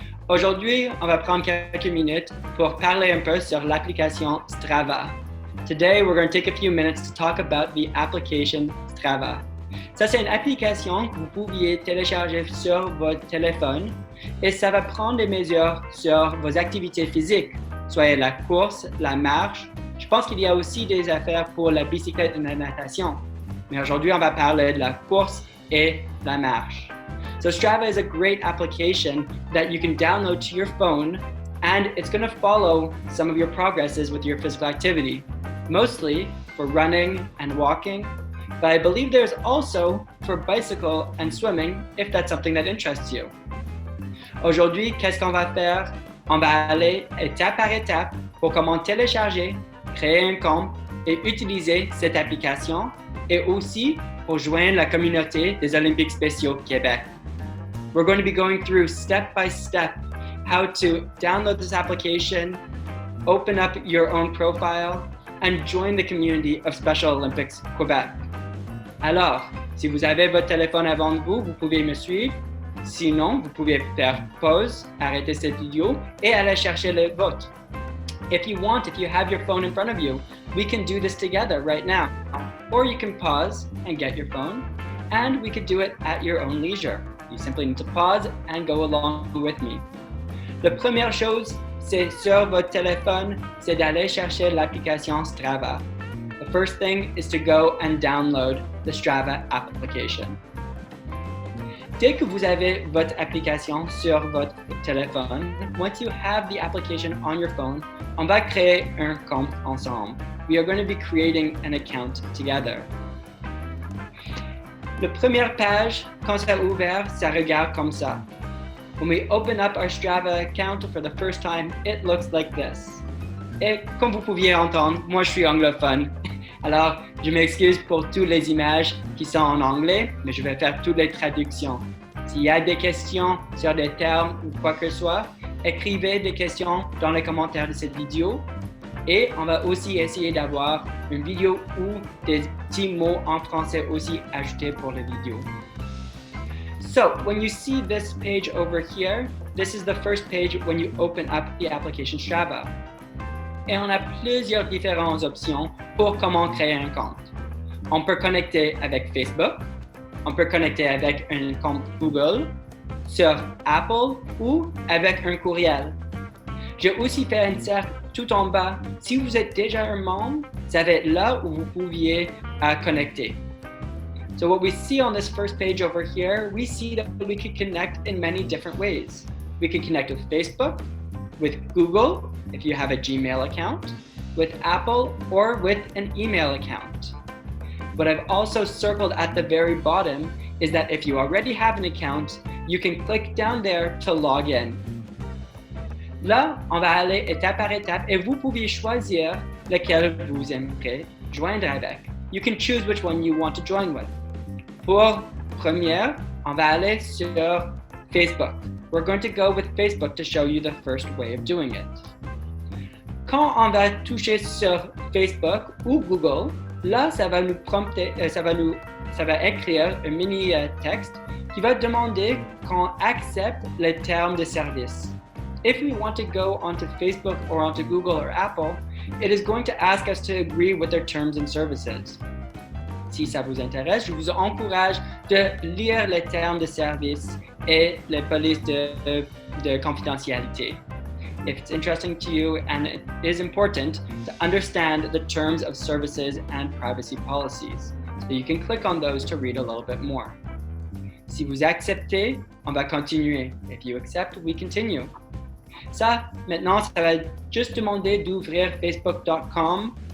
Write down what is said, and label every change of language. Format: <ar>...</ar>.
<fr>Aujourd'hui, on va prendre quelques minutes pour parler un peu sur l'application Strava.</fr> <en>Today, we're going to take a few minutes to talk about the application Strava.</en> <fr>Ça, c'est une application que vous pouviez télécharger sur votre téléphone et ça va prendre des mesures sur vos activités physiques, soit la course, la marche. Je pense qu'il y a aussi des affaires pour la bicyclette et la natation. Mais aujourd'hui, on va parler de la course et la marche.</fr> <en>So Strava is a great application that you can download to your phone, and it's going to follow some of your progresses with your physical activity, mostly for running and walking, but I believe there's also for bicycle and swimming if that's something that interests you.</en> <fr>Aujourd'hui, qu'est-ce qu'on va faire? On va aller étape par étape pour comment télécharger, créer un compte et utiliser cette application et aussi pour joindre la communauté des Olympiques spéciaux Québec.</fr> <en>We're going to be going through step by step how to download this application, open up your own profile, and join the community of Special Olympics Quebec.</en> <fr>Alors, si vous avez votre téléphone avant vous, vous pouvez me suivre. Sinon, vous pouvez faire pause, arrêter cette vidéo et aller chercher le vôtre.</fr> <en>If you have your phone in front of you, we can do this together right now. Or you can pause and get your phone, and we could do it at your own leisure. You simply need to pause and go along with me.</en> <fr>La première chose, c'est sur votre téléphone, c'est d'aller chercher l'application Strava.</fr> <en>The first thing is to go and download the Strava application.</en> <fr>Dès que vous avez votre application sur votre téléphone,</fr> <en>once you have the application on your phone,</en> <fr>on va créer un compte ensemble.</fr> <en>We are going to be creating an account together.</en> <fr>La première page, quand c'est ouvert, ça regarde comme ça.</fr> <en>When we open up our Strava account for the first time, it looks like this.</en> <fr>Et comme vous pouviez entendre, moi je suis anglophone. Alors, je m'excuse pour toutes les images qui sont en anglais, mais je vais faire toutes les traductions. S'il y a des questions sur des termes ou quoi que ce soit, écrivez des questions dans les commentaires de cette vidéo. Et on va aussi essayer d'avoir une vidéo ou des petits mots en français aussi ajoutés pour la vidéo.</fr> <en>So, when you see this page over here, this is the first page when you open up the application Strava.</en> <fr>Et on a plusieurs différentes options pour comment créer un compte. On peut connecter avec Facebook, on peut connecter avec un compte Google, sur Apple ou avec un courriel. J'ai aussi fait un cercle tout en bas. Si vous êtes déjà un membre, ça va être là où vous pouviez connecter.</fr> <en>So what we see on this first page over here, we see that we can connect in many different ways. We can connect with Facebook, with Google, if you have a Gmail account, with Apple, or with an email account. What I've also circled at the very bottom is that if you already have an account, you can click down there to log in.</en> <fr>Là, on va aller étape par étape et vous pouvez choisir lequel vous aimeriez joindre avec.</fr> <en>You can choose which one you want to join with.</en> <fr>Pour première, on va aller sur Facebook.</fr> <en>We're going to go with Facebook to show you the first way of doing it.</en> <fr>Quand on va toucher sur Facebook ou Google, là, ça va nous prompter, ça va écrire un mini texte qui va demander qu'on accepte les termes de service.</fr> <en>If we want to go onto Facebook or onto Google or Apple, it is going to ask us to agree with their terms and services.</en> <fr>Si ça vous intéresse, je vous encourage de lire les termes de service et les polices de confidentialité.</fr> <en>If it's interesting to you and it is important to understand the terms of services and privacy policies. So you can click on those to read a little bit more.</en> <fr>Si vous acceptez, on va continuer.</fr> <en>If you accept, we continue.</en> <fr>Ça, maintenant, ça va juste demander d'ouvrir facebook.com.</fr>